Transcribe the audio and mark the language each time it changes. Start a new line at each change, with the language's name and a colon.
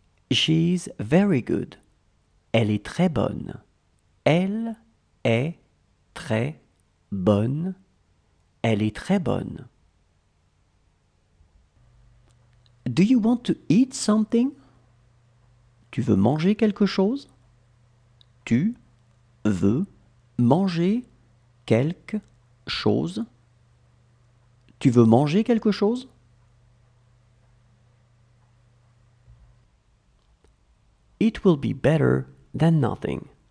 English: She's very good.
French: Elle est très bonne. Elle est très bonne. Elle est très bonne.
English: Do you want to eat something?
French: Tu veux manger quelque chose? Tu veux manger quelque chose? Tu veux manger quelque chose?
English: It will be better than nothing.